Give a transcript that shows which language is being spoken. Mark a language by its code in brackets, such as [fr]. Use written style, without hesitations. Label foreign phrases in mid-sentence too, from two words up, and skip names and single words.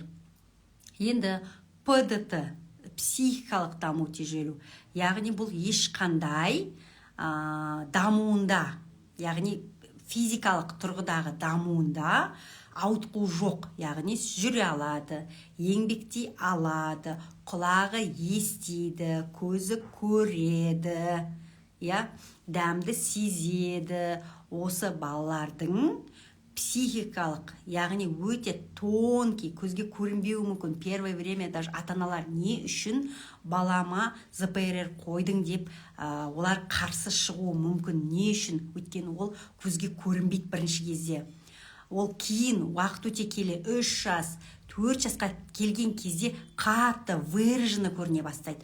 [kk] Енді ПДТ психикалық даму тежелу, яғни бұл ешқандай дамуында, яғни физикалық тұрғыдағы дамуында ауытқу жоқ, яғни жүре алады, еңбектей алады, құлағы естиді, көзі көреді, дәмді сезеді. Осы балалардың психикалық, яғни өте тонкий, көзге көрінбеуі мүмкін. [ru] Первое время даже [kk] ата-аналар не үшін балама ЗПРР қойдың деп олар қарсы шығуы мүмкін. Не үшін? Өйткені ол көзге көрінбейді бірінші кезде. Ол кейін уақыт өте келе 3 жас, 4 жасқа келген кезде қатты выраженно көріне бастайды.